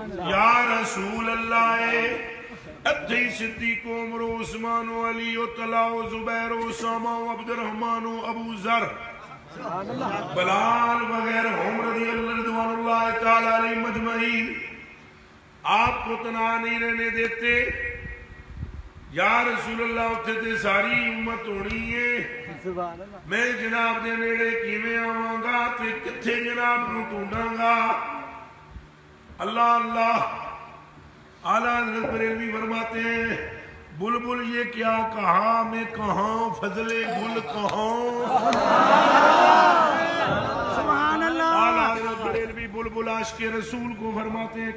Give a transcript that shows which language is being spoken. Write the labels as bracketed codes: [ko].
[ur] یا رسول اللہ اتھی صدیق و عمر و عثمان و علی و طلع و زبیر و اسامہ و عبد الرحمن و ابو ذر بلال وغیرہ رضی اللہ رضوان اللہ تعالی علیہ مجمعین آپ کو تنہا نہیں رہنے دیتے. [pa] یا رسول اللہ اتھے تے ساری امت ہونی ہے, میں جناب دے نیڑے کیویں آواں گا تے کتھے جناب نو ڈھونڈاں گا. [ur] اللہ اللہ. اعلیٰ حضرت بریلوی فرماتے ہیں بلبل یہ کیا کہا میں کہاں فضل گل کہاں. سبحان اللہ. اعلیٰ حضرت بریلوی بلبل عاشق رسول کو فرماتے ہیں.